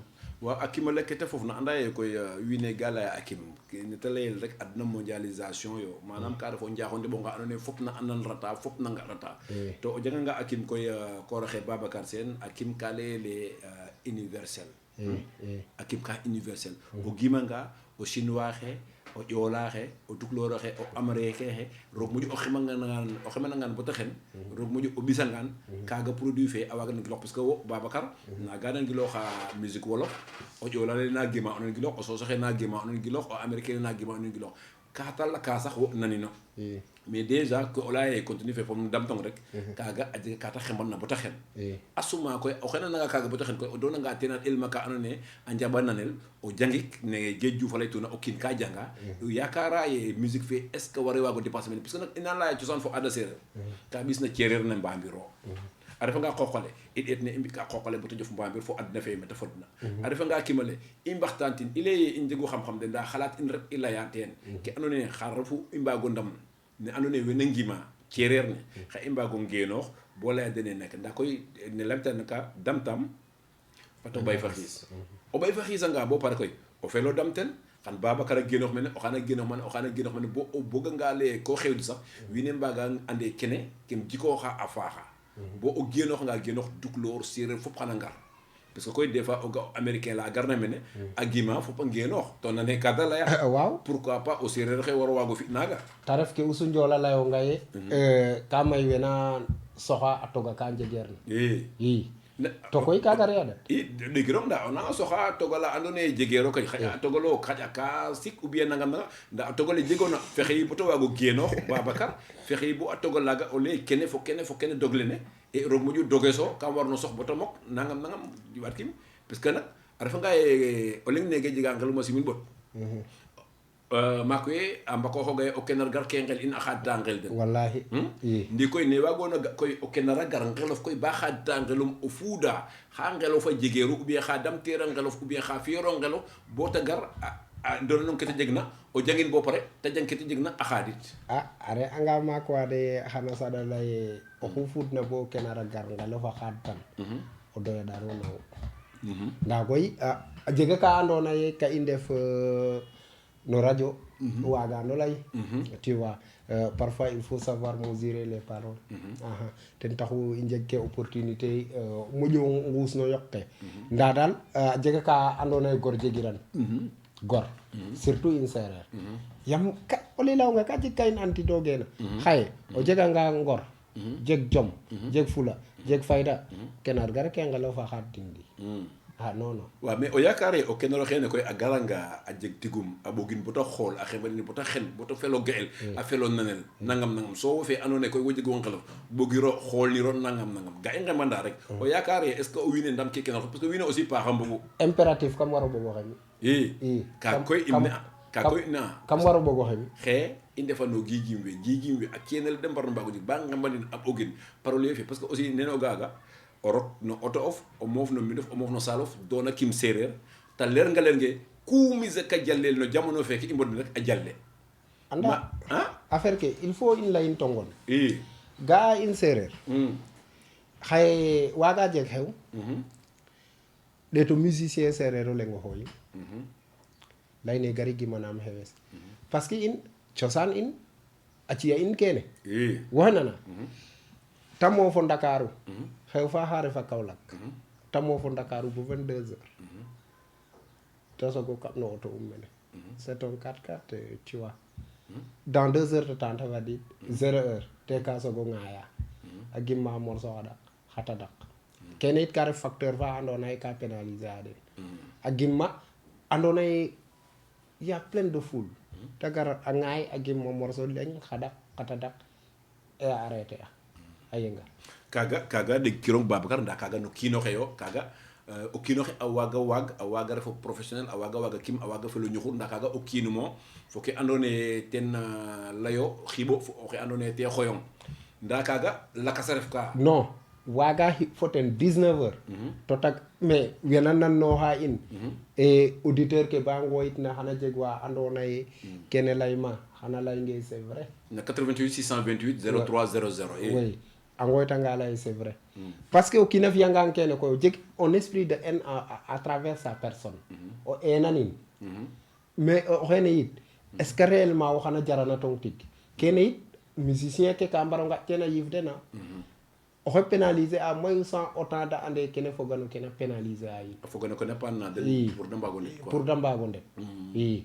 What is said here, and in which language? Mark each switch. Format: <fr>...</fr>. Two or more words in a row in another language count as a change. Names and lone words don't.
<srr>waaw a kimale ke te fofna anda ye koy wiin we ga leya a kim nete leyel rek adna mondialisation yo manam ka refo njaxonde ɓonga andoona ye fop na anan rata fop na ngarata to o jeganga a kim koy kooroxe Babacar Sène a kim ka leyele universel a kim ka universel o gimanga o chinois xe o ƴoola xe o tukulóor xe o américain xe roog moƴu o xemanangan bata xen roog moƴu o ɓisangaan kaaga produit fe a waaga nangiloox</srr> <fr>parce que</fr> <srr>wo Babacar naaga nangilooxa musique wolof o ƴoola le na gema o nangiloox o soosoxe na gema o nangiloox o américain na gema o nangiloox ka tala ka sax wo nanino</srr> <fr>mais déjà que</fr> <srr>o leya ye continue fe fom damtong rek kaaga a jega ka ta xemban na bata xen a suma koy o xenananga kaaga bata xen koy o doonanga ten a elma ka andoona ye a njaɓananel o jangik ne Diedhiou Diouf a laytuna o kiin ka janga yakara ye musique fe</srr> <fr>est ce que</fr> <srr>ware waago dépasser mene</srr> <fr>parce que</fr> <srr>nak ina leya cosaan fo aada sereer ka ɓisna cereer ne mbamiro a refanga qooqale i ɗeet ne i mbi'ka qooqale bata jof mbamir fo adna fe mete fodna a refanga kimale i mbaxtaan tin i leye i njegu xam-xam de nda xalaat in rek i leya teen ke andoona ye xar refu i mbaago ndam ne andoona ye wena ngima cereer ne xa i mbaago ngeenoox bo leya dene nek nda koy ne lamtana ka damtam fato bay fa xiis o bay fa xiisanga bo pare koy o felo damten xan Babacar a genoox mene o xana genoox mene bo o boganga leye ko xewdi sax wiin we mbaaga ande kene kem jikooxa a faaxa bo o genooxanga genoox Tukulóor sereer fop xana ngar</srr> <fr>parce que</fr> <srr>koy</srr> <fr>des fois</fr> <srr>o ga américain la garna mene a gima fop a ngeenoox to nane ka da leya waaw</srr> <fr>pourquoi pas</fr> <srr>o sereer xe waro waago fi naaga ta ref ke Youssou Ndiola layonga ye ka may wena soxa a toga ka njegeer na i to koy kaga reya dat i ɗegirong nda o nanga soxa togala andoona ye jegeero kay xaƴa a togalo xaƴa ka sik</srr> <fr>ou bien</fr> <srr>nangam nanga nda a togale jegoona fexeyi bo to waago geenoox Babacar fexeyi bo a togalaga o leye kene fo kene dog lene e roog moƴu dogeso kam warno sox bata mok nangam jiwaat kim</srr> <fr>parce que</fr> <srr>nak a refanga ye o leŋ neke jega ngeluma simin ɓot maak we a mbakooxoga ye o kenar gar ke ngel in a xaadta ngel den wallahi ndi koy ne waagoona ga koy o kenar a gar ngelof koy ba xaadta ngelum o fuuda xa ngelof a jegeeru</srr> <fr>ou bien</fr> <srr>xa damteera ngelof</srr> <fr>ou bien</fr> <srr>xa fi'ero ngelof bo ta gar a doonanong ke ta jegna o jangin bo pare ta jang ke ta jegna a xaadit a re anga maak wa de xana saɗa leye oxu fuudna bo kenar a gar ngelof a xaadtan o doyadaro nawo nda koy a jega ka andoona ye ka i ndef no radio waagano lay</srr> <fr>tu vois parfois il faut savoir mesurer les paroles</fr> <srr>ten taxu i njeg ke opportunité moƴo nguus no yoq ke nda daal a jega ka andoona ye gor jegiran gor surtout in sereer yam o lelawnga ka jeg ka in antido gena xaye o jega nga ngor jeg jom jeg fula jeg fayda kenar gar ke ngelo fa xat dindi non waaw mais o yaakaare o kenoro xeene koy a garanga a jeg tigum a ɓogin bota xool a xeɓanin bota xen bota felo ga'el a felo nanel nangam so wo fe andoona yee koy wo jegwo ngelof ɓogiro xoolniro nangam ga i nqemanda rek o yaakaare</srr> <fr>est ce que</fr> <srr>o wiin we ndam ke kenoro</srr> <fr>parce que</fr> <srr>wiin we aussi paaxa mbogu impératif kam waro bogo xemi i kaag koy kam waro bogo xemi xe i ndefano giigim we a keenel de mbarno mbaago jeg ba nqembanin a ɓogin parole fe</srr> <fr>parce que aussi</fr> <srr>nene o ga'aga o rok no auto of o moof no mbindof o moof no saalof doona kim sereer ta leer nga leen ge ku mise ka jalleel no jamono feke i mbodni rek a jalle anda affaire ke</srr> <fr>il faut</fr> <srr>in layin tongon i ga'a in sereer xaye waaga jeg xew ɗeeto musicien sereer o leng o xooyin layne gari gimanaam xewes</srr> <fr>parce que</fr> <srr>in cosaan in a ci'a in kene woxe nana ta moofo Ndakaaru xew fa xa refa Kaolack ta moofo Ndakaaru bo 22 heures te sogo kaɓ no auto mene</srr> <fr>c'est un 4x4 tu vois dans 2 heures de temps</fr> <srr>te fadiid 0 heure te ka sogo ŋaaya a gimma morceau xa tadak kene it ka ref facteur fa andoona yee ka pénaliser a den a gimma andoona yee</srr> <fr>y a plein de foule</fr> <srr>te gar a ŋaay a gimma morceau leŋ xa tadak e a arrêter a yenga kaga ɗeg kirong Babacar nda kaga no kiinoxe yo kaga o kiinoxe a waaga refo professionnel a waaga kim a waaga felo ñuxur nda kaga o kiinumo fo ke andoona yee ten layo xiɓo fo oxe andoona yee te xoyong nda kaga lakas a ref ka non waaga fo ten 19 heures to tag mais wena nannooxa in e auditeur ke ba ngooyitna xana jeg wa andoona yee kene layma xana laynge</srr> <fr>c'est vrai</fr> <srr>na 88 628 03 00 oui a ngooytanga lay</srr> <fr>c'est vrai parce que</fr> <srr>o kiin a fi'angaan kene koy o jeg</srr> <fr>un esprit de haine à travers sa personne</fr> <srr>o eenanin mais o xeene yit</srr> <fr>est ce que réellement</fr> <srr>wo xana jarana tong tig kene yit musicien ke ka mbaro nga' teen a yiif den oxe pénaliser a mayu</srr> <fr>sans autant de</fr> <srr>ande kene fogano kene pénaliser a yiin a fogano kene pan na den</srr> <fr>pour de</fr> <srr>mbaago ndet quoi</srr> <fr>pour de</fr> <srr>mbaago ndet i</srr>